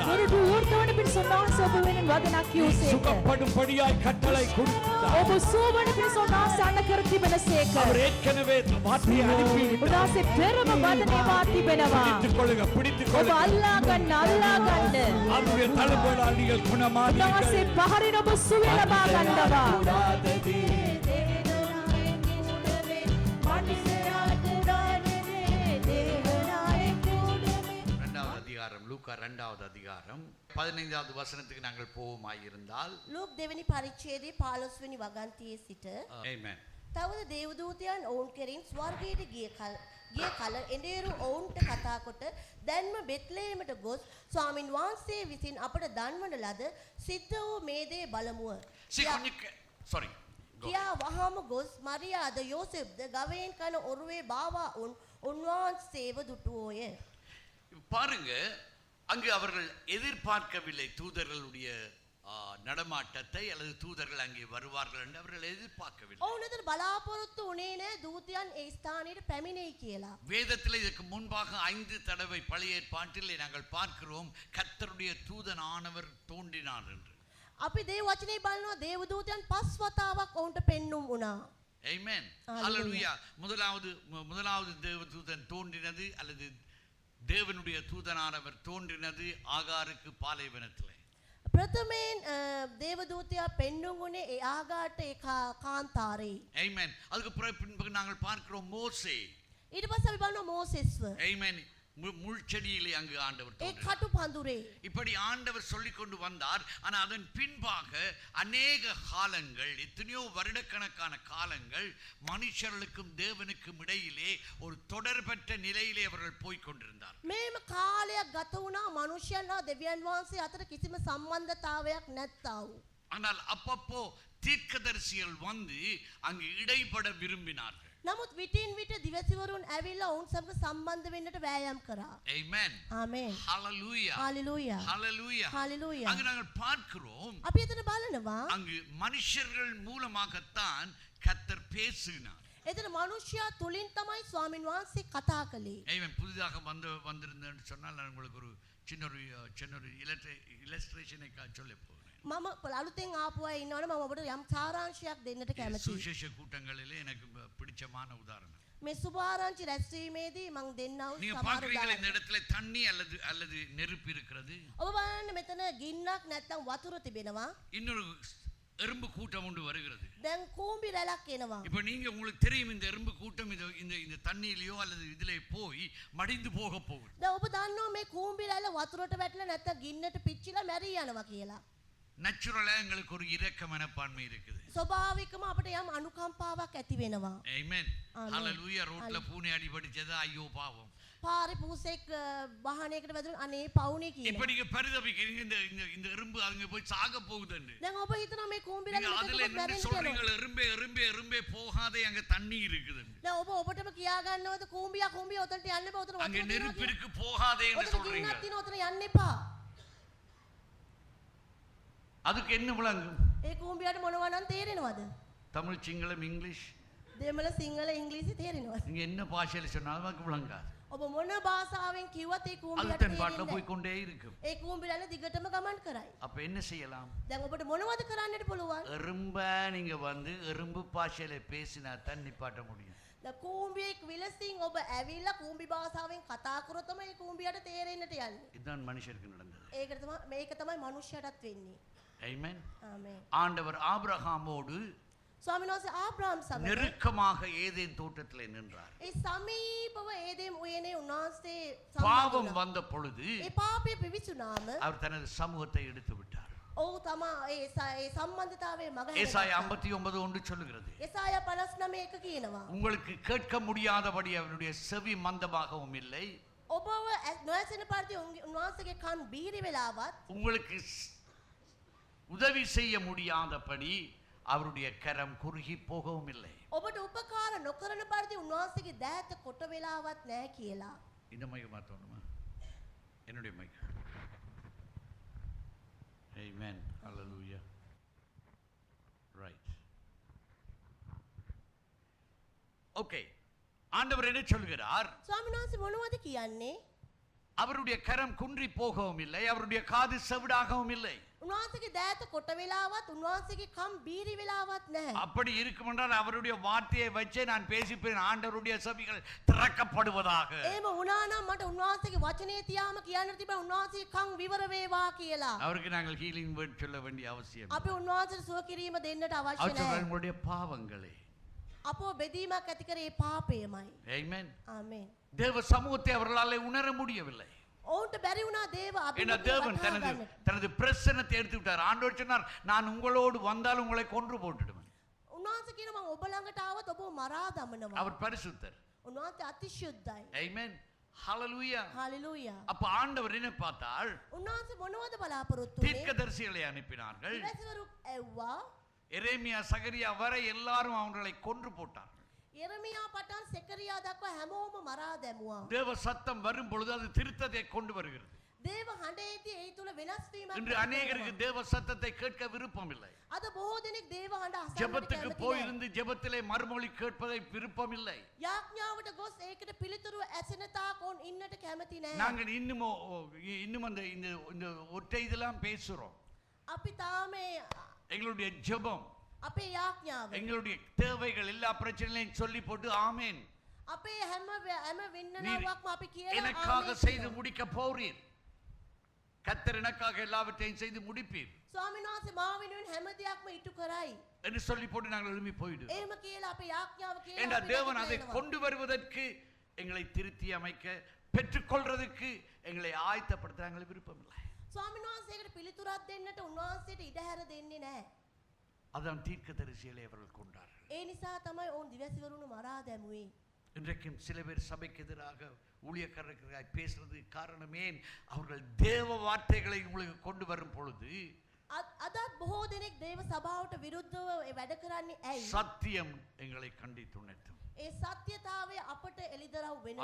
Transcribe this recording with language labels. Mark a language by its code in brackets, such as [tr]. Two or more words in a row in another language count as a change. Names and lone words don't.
[si] දොරටු විවෘත වන පිණිස උන්වහන්සේ ඔබ වෙනුවෙන් වදනක් කියූසේක. [ta] சுகப்படும்படியாய் கட்டளை கொடுத்தார். [si] ඔබ සුවවන පිණිස උන්වහන්සේ අන්න කර තිබෙනසේක. [ta] அவர் ஏற்கனவே வார்த்தையை அனுப்பி [si] උන්වහන්සේ පෙරම වදනේවා තිබෙනවා. [ta] பிடித்துக் கொள்ளுங்க, பிடித்துக் [si] ඔබ [ta] கொள்ளுங்க. [si] අල්ලා ගන්න අල්ලා ගන්න. [ta] அவருடைய தழும்புகளால் நீங்கள் [si] උන්වහන්සේ [ta] குணமானீர்கள். [si] පහරින ඔබ සුවය ලබා ගන්නවා. [ta] இரண்டாவது அதிகாரம், லூக்கா 2வது அதிகாரம் 15வது வசனத்துக்கு நாங்கள் போவோமாயிருந்தால். [si] ලූක් දෙවැනි පරිච්ඡේදයේ 15 වෙනි වගන්තියේ සිට [ta] ஆமென். [si] තවද දේවදූතයන් ඔවුන් කෙරෙන් ස්වර්ගයට ගිය කල එඬේරු ඔවුන්ට කතා කොට දැන්ම බෙත්ලෙහෙමට ගොස් ස්වාමින් වහන්සේ විසින් අපට දන්වන ලද සිද්ධ වූ මේ දේ බලමුව. [en] sorry. [si] කියා වහාම ගොස් මරියාද යෝසෙෆ්ද ගවයින් කන ඔරුවේ බාවා උන්වහන්සේව දුටුවෝය. [ta] பாருங்க, அங்கு அவர்கள் எதிர்பார்க்கவில்லை தூதர்களுடைய நடமாட்டத்தை, அல்லது தூதர்கள் அங்கே வருவார்கள் என்று அவர்கள் எதிர்பார்க்கவில்லை. [si] ඔවුන් අතර බලාපොරොත්තු වුණේ නැහැ දූතයන් ඒ ස්ථානයට පැමිණෙයි කියලා. [ta] வேதத்தில் இதற்கு முன்பாக 5 தடவை பழைய ஏற்பாட்டிலே நாங்கள் பார்க்கிறோம் கர்த்தருடைய தூதனானவர் தோன்றினார் என்று. [si] අපි දේ වචනේ බලනවා දේවදූතයන් 5 වතාවක් ඔවුන්ට පෙන්눔 වුණා. [en] Amen. Hallelujah. Hallelujah. [ta] முதலாவது தேவதூதன் தோன்றினது, அல்லது தேவனுடைய தூதனானவர் தோன்றினது ஆகாருக்கு பாலைவனத்திலே. [si] ප්‍රථමයෙන් දේවදූතයා පෙන්눔 වුණේ ඒ ආගාට ඒ කාන්තාරේ. [ta] Amen. அதுக்கு பின்பு நாங்கள் பார்க்கிறோம் மோசே. [si] ඊට පස්සේ අපි බලනවා මෝසෙස්ව. [ta] Amen. முள்செடியிலே அங்கு ஆண்டவர் [si] ඒ [ta] தோன்றினார். [si] කටු පඳුරේ. [ta] இப்படி ஆண்டவர் சொல்லிக் கொண்டு வந்தார். ஆனா அதன் பின்பாக அநேக காலங்கள், எத்தனையோ வருடக்கணக்கான காலங்கள் மனுஷர்களுக்கும் தேவனுக்கும் இடையிலே ஒரு தொடர்பற்ற நிலையிலே அவர்கள் போய்க் கொண்டிருந்தார். [si] මේම කාලයක් ගත වුණා මනුෂ්‍යයන් හා දෙවියන් වහන්සේ අතර කිසිම සම්බන්ධතාවයක් නැත්තා වූ. [ta] ஆனால் அப்பப்போ தீர்க்கதரிசிகள் வந்து அங்கு இடைப்பட விரும்பினார்கள். [si] නමුත් විටින් විට දිවසිවරුන් ඇවිල්ලා ඔවුන් සමග සම්බන්ධ වෙන්නට වෑයම් කරා. [en] Amen. [si] ආමේන්. [en] Hallelujah. හalleluya. Hallelujah. Hallelujah. [ta] அங்கு நாங்கள் பார்க்கிறோம், [si] අපි එතන බලනවා [ta] அங்கு மனுஷர்கள் மூலமாகத்தான் கர்த்தர் பேசினார். [si] එතන මනුෂ්‍යයා තුලින් තමයි ස්වාමින් වහන්සේ කතා කළේ. [en] Amen. [ta] புதிதாக வந்திருந்தேன்னு சொன்னால் நான் உங்களுக்கு ஒரு சின்ன ஒரு இல்லஸ்ட்ரேஷனை சொல்ல போகிறேன். [si] මම අලුතෙන් ආපු අය ඉන්නවනේ මම ඔබට යම් සාරාංශයක් දෙන්නට කැමතියි. [ta] சுவிசேஷ கூட்டங்களிலே எனக்கு பிடிச்சமான உதாரணம். [si] මේ සුභාරංචි රැස්වීමේදී මම දෙන්නා වූ [ta] நீங்க [si] සමහර [ta] பார்க்கிறீங்களா இந்த [si] උදාහරණ. [ta] இடத்துல தண்ணி அல்லது நெருப்பு இருக்கிறது. [si] ඔබ බලන්න මෙතන ගින්නක් නැත්තම් වතුර තිබෙනවා. [ta] இன்னொரு எறும்பு கூட்டம் ஒன்று வருகிறது. [si] දැන් කූඹි රැලක් එනවා. [ta] இப்போ நீங்க உங்களுக்கு தெரியும் இந்த எறும்பு கூட்டம் இந்த தண்ணியிலயோ அல்லது இதிலே போய் மடிந்து போக போகுது. [si] දැන් ඔබ දන්නවා මේ කූඹි රැල වතුරට වැටලා නැත්තම් ගින්නට පිච්චිලා මැරී යනවා කියලා. [ta] நேச்சுரலா எங்களுக்கு ஒரு இரக்க மனப்பான்மை இருக்குது. [si] ස්වභාවිකම අපිට යම් අනුකම්පාවක් ඇති වෙනවා. [en] Amen. Amen. [ta] Hallelujah. ரோட்ல பூனை அடிபடிச்சது ஐயோ பாவம். [si] පාරේ පූසෙක් වාහනයකට වැදුණා අනේ පවුනේ [ta] இப்ப [si] කියලා. [ta] நீங்க பரிதபிக்கிறீங்க இந்த எறும்பு அங்க போய் சாக போகுதுன்னு. [si] දැන් ඔබ හිතනවා මේ කූඹි [ta] நீங்க [si] රැල [ta] அதுல [si] මෙතන [ta] என்ன [si] මැරෙන්න [ta] சொல்றீங்க? [si] කියලා. [ta] எறும்பே போகாதே, அங்க தண்ணி இருக்குது. [si] දැන් ඔබ ඔබටම කියා ගන්නවද කූඹියා ඔතනට යන්න එපා ඔතන [ta] அங்க [si] වතුර [ta] நெருப்பு [si] තියෙනවා [ta] இருக்கு போகாதேன்னு [si] කියලා. [ta] சொல்றீங்க. [si] ගින්නක් තියෙනවා ඔතන යන්න එපා. [ta] அதுக்கு என்ன விளங்கும்? [si] ඒ කූඹියාට මොනවා නම් තේරෙනවද? [ta] தமிழ், சிங்களம், இங்கிலீஷ், [si] දෙමළ සිංහල ඉංග්‍රීසි තේරෙනවද? [ta] நீங்க என்ன பாஷையில சொன்னாலும் அதுக்கு விளங்காது. [si] ඔබ මොන භාෂාවෙන් කිව්වත් ඒ [ta] அது [si] කූඹියාට [ta] தன் பாட்டுல [si] තේරෙන්නේ [ta] போய் [si] නැහැ. [ta] கொண்டே இருக்கும். [si] ඒ කූඹි රැල දිගටම ගමන් කරයි. [ta] அப்ப என்ன செய்யலாம்? [si] දැන් ඔබට මොනවද කරන්නට පුළුවන්? [ta] எறும்ப நீங்க வந்து எறும்பு பாஷையில பேசினா தான் நிப்பாட்ட முடியும். [si] දැන් කූඹියෙක් විලසින් ඔබ ඇවිල්ලා කූඹි භාෂාවෙන් කතා කරොත් තමයි ඒ කූඹියාට තේරෙන්නට යන්නේ. [ta] இதுதான் மனுஷருக்கு நடந்தது. [si] මේක තමයි මනුෂ්‍යයටත් වෙන්නේ. [en] Amen. [si] ආමේන්. [ta] ஆண்டவர் ஆபிரகாமோடு [si] ස්වාමීන් වහන්සේ ආබ්‍රහම් සමග [ta] நெருக்கமாக ஏதேன் தோட்டத்திலே நின்றார். [si] ඒ සමීපව ඒදෙම් උයනේ උන්වහන්සේ [ta] பாவம் [si] සම්බන්ධ [ta] வந்த பொழுது [si] ඒ පාපය පිවිසුනාම [ta] அவர் தனது சமூகத்தை எடுத்து விட்டார். [si] ඔව් තමා ඒ සම්බන්ධතාවයේ මග [ta] ஏசாயா [si] හැරෙනවා. [ta] 59 ஒன்று சொல்லுகிறது, [si] එසායා 59 එක කියනවා. [ta] உங்களுக்கு கேட்க முடியாதபடி அவருடைய செவி மந்தமாகவும் இல்லை, [si] ඔබව නොඇසෙන පරිදි උන්වහන්සේගේ කන් බීරි වෙලාවත් [ta] உங்களுக்கு உதவி செய்ய முடியாதபடி அவருடைய கரம் குறுகி போகவும் இல்லை. [si] ඔබට උපකාර නොකරන පරිදි උන්වහන්සේගේ දෑත කොට වෙලාවත් නැහැ කියලා. [ta] இந்த மைக் மாத்தணுமா? என்னுடைய மைக். [en] Amen. Hallelujah. Right. Okay. [ta] ஆண்டவர் என்ன சொல்கிறார்? [si] ස්වාමීන් වහන්සේ මොනවද කියන්නේ? [ta] அவருடைய கரம் குன்றி போகவும் இல்லை, அவருடைய காது செவிடாகவும் இல்லை. [si] උන්වහන්සේගේ දෑත කොට වෙලාවත් උන්වහන්සේගේ කම් බීරි වෙලාවත් නැහැ. [ta] அப்படி இருக்குமென்றால் அவருடைய வார்த்தையை வச்சே நான் பேசிப்பேன், ஆண்டவருடைய செவிகள் திறக்கப்படுவதாக. [si] එහෙම වුණා නම් මට உன்වහන්සේගේ වචනේ තියාම කියන්න තිබුණා උන්වහන්සේගේ කම් විවර වේවා කියලා. [ta] அவருக்கு நாங்கள் [en] healing word [ta] சொல்ல வேண்டிய அவசியம் [si] අපි උන්වහන්සේට සුව කිරීම දෙන්නට අවශ්‍ය [ta] அவர் சொல்றார், [si] නැහැ. [ta] உங்களுடைய பாவங்களே. [si] අපෝ බෙදීමක් ඇති කරේ පාපයමයි. [en] Amen. [si] ආමේන්. [ta] தேவ சமூகத்தை அவர்களால் உணர முடியவில்லை. [si] ඔවුන්ට බැරි වුණා දේව [ta] ஏன்னா [si] අභිමුඛව [ta] தேவன் [si] වටහා [ta] தனது [si] ගන්නට. [ta] தனது பிரசன்னத்தை எடுத்து விட்டார். ஆண்டவர் சொன்னார், நான் உங்களோடு வந்தால் உங்களை கொன்று போட்டுடுவேன். [si] උන්වහන්සේ කියන මම ඔබ ළඟට ආවොත් ඔබ මරා දමනවා. [ta] அவர் பரிசுத்தர். [si] උන්වහන්සේ අතිශුද්ධයි. [en] Amen. Hallelujah. හalleluya. [ta] அப்ப ஆண்டவர் என்ன பார்த்தால், [si] උන්වහන්සේ මොනවද බලාපොරොත්තු වෙන්නේ? [ta] தீர்க்கதரிசிகளை அனுப்பினார்கள். [si] ඉවසවරු ඇව්වා. [ta] எரேமியா சகரியா வரை எல்லாரும் அவங்களை கொன்று போட்டார்கள். [si] එරමියා පටන් සෙකරියා දක්වා හැමෝම මරා දැමුවා. [ta] தேவ சத்தம் வரும் பொழுது அது திருத்தத்தை கொண்டு வருகிறது. [si] දේව හඬේදී ඒ තුල වෙනස් වීමක් [ta] இன்று [si] ඇති [ta] அநேகருக்கு [si] වෙනවා. [ta] தேவ சத்தத்தை கேட்க விருப்பம் இல்லை. [si] අද බොහෝ දෙනෙක් දේව හඬ අසන්නට [ta] ஜெபத்துக்கு [si] කැමති [ta] போய் [si] නැහැ. [ta] இருந்து ஜெபத்திலே மறுமொழி கேட்பதை விருப்பம் இல்லை. [si] යාඥාවට ගොස් ඒකට පිළිතුරු ඇසෙන තාක් ඔවුන් ඉන්නට කැමති නැහැ. [ta] நாங்கள் இன்னும் அந்த இந்த ஒற்றை இதெல்லாம் பேசுறோம். [si] අපි තාම [ta] எங்களுடைய ஜெபம், [si] අපේ යාඥාව [ta] எங்களுடைய தேவைகள் எல்லா பிரச்சனைகளையும் சொல்லி போட்டு ஆமேன், [si] අපේ හැම [ta] நீர் [si] වින්නනාවක්ම අපි කියලා [ta] எனக்காக [si] ආමේන් [ta] செய்து [si] කියනවා. [ta] முடிக்க போறீர். கர்த்தர் எனக்காக எல்லாவற்றையும் செய்து முடிப்பீர் [si] ස්වාමීන් වහන්සේ මා වෙනුවෙන් හැම දෙයක්ම ඉටු කරයි. [ta] என்று சொல்லி போட்டு நாங்கள் எழும்பி போயிடுவோம். [si] එහෙම කියලා අපේ යාඥාව කියලා [ta] ஏண்டா [si] අපි [ta] தேவன் [si] නැගිටලා [ta] அதை [si] එනවා. [ta] கொண்டு வருவதற்கு எங்களை திருத்தி அமைக்க பெற்றுக்கொள்றதுக்கு எங்களை ஆயத்தப்படுத்த எங்களுக்கு விருப்பம் இல்லை. [si] ස්වාමීන් වහන්සේකට පිළිතුරක් දෙන්නට උන්වහන්සේට ඉඩ හැර දෙන්නේ නැහැ. [ta] அதான் தீர்க்கதரிசிகளை அவர்கள் கொண்டார்கள். [si] ඒ නිසා තමයි ඔවුන් දිවැසිවරුන් මරා දැමුවේ. [ta] இன்றைக்கும் சில பேர் சபைக்கு எதிராக ஊழியக்காரர்களாக பேசுறது காரணமே அவர்கள் தேவ வார்த்தைகளை உங்களுக்கு கொண்டு வரும் பொழுது [si] අදත් බොහෝ දෙනෙක් දේව සභාවට විරුද්ධව වැඩ කරන්නේ ඇයි? [ta] சத்தியம் எங்களை கண்டித்து உணர்த்தும். [si] ඒ සත්‍යතාවය අපට එළිදරව් වෙන